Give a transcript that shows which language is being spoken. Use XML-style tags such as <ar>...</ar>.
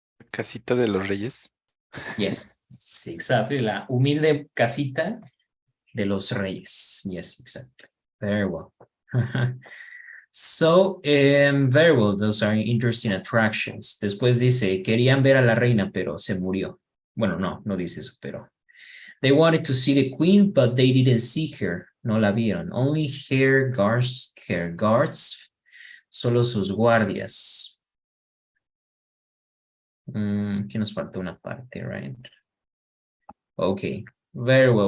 <es>Casita de los Reyes.</es> <en>Yes, exactly.</en> <es>La humilde casita de los reyes.</es> <en>Yes, exactly. Very well. So, very well. Those are interesting attractions.</en> <es>Después dice, querían ver a la reina, pero se murió. Bueno, no dice eso, pero.</es> <en>They wanted to see the queen, but they didn't see her.</en> <es>No la vieron.</es> <en>Only her guards,</en> <es>solo sus guardias. Aquí nos falta una parte, right?</es> <en>Okay, very well.</en>